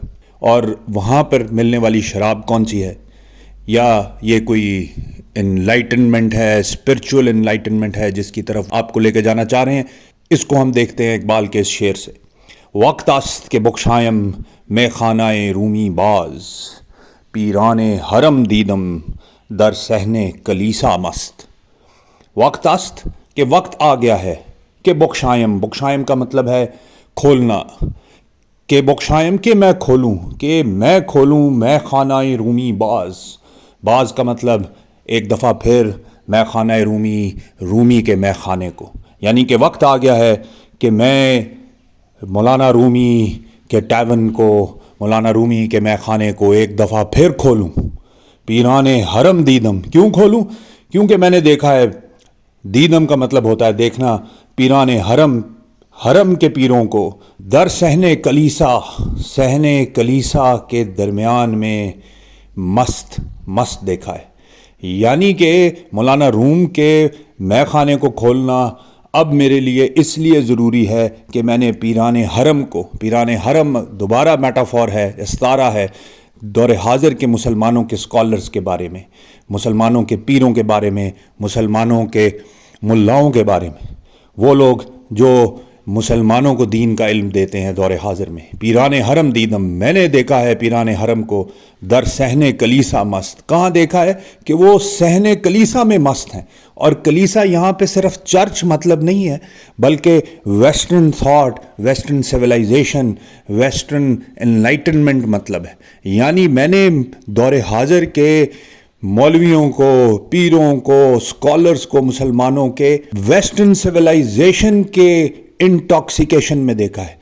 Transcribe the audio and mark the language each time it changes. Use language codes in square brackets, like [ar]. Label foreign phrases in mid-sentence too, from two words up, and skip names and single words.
[ur] اور وہاں پر ملنے والی شراب کون سی ہے؟ یا یہ کوئی انلائٹنمنٹ ہے، [en] spiritual enlightenment [ur] ہے جس کی طرف آپ کو لے کے جانا چاہ رہے ہیں؟ اس کو ہم دیکھتے ہیں اقبال کے اس شعر سے۔ [fa] وقت است کہ بخشایم میں خانہ رومی باز، پیران حرم دیدم در صحن کلیسا مست۔ وقت است [ur] کہ وقت آ گیا ہے کہ بخشایم، بخشایم کا مطلب ہے کھولنا، کہ بخشایم کہ میں کھولوں، کہ میں کھولوں [fa] میں خانہ رومی باز۔ [ur] باز کا مطلب ایک دفعہ پھر [fa] میں خانہ رومی، [ur] رومی کے میں خانے کو، یعنی کہ وقت آ گیا ہے کہ میں مولانا رومی کے ٹیون کو، مولانا رومی کے میں خانے کو ایک دفعہ پھر کھولوں۔ [fa] پیران حرم دیدم، [ur] کیوں کھولوں؟ کیونکہ میں نے دیکھا ہے، دیدم کا مطلب ہوتا ہے دیکھنا، [fa] پیران حرم، [ur] حرم کے پیروں کو، [fa] در صحن کلیسا، [ur] صحن کلیسا کے درمیان میں مست مست دیکھا ہے۔ یعنی کہ مولانا روم کے میں خانے کو کھولنا اب میرے لیے اس لیے ضروری ہے کہ میں نے [fa] پیران حرم [ur] کو، [fa] پیران حرم [ur] دوبارہ میٹافور ہے، استعارہ ہے دور حاضر کے مسلمانوں کے اسکالرز کے بارے میں، مسلمانوں کے پیروں کے بارے میں، مسلمانوں کے ملاؤں کے بارے میں، وہ لوگ جو مسلمانوں کو دین کا علم دیتے ہیں دور حاضر میں۔ [fa] پیران حرم دیدم، [ur] میں نے دیکھا ہے پیران حرم کو [fa] در صحن کلیسا مست۔ [ur] کہاں دیکھا ہے؟ کہ وہ صحن کلیسا میں مست ہیں۔ اور کلیسا یہاں پہ صرف چرچ مطلب نہیں ہے، بلکہ [en] western thought, western civilization, western enlightenment [ur] مطلب ہے۔ یعنی میں نے دور حاضر کے مولویوں کو، پیروں کو، اسکالرز کو، مسلمانوں کے [en] western civilization [ur] کے انٹاکسیکیشن میں دیکھا ہے۔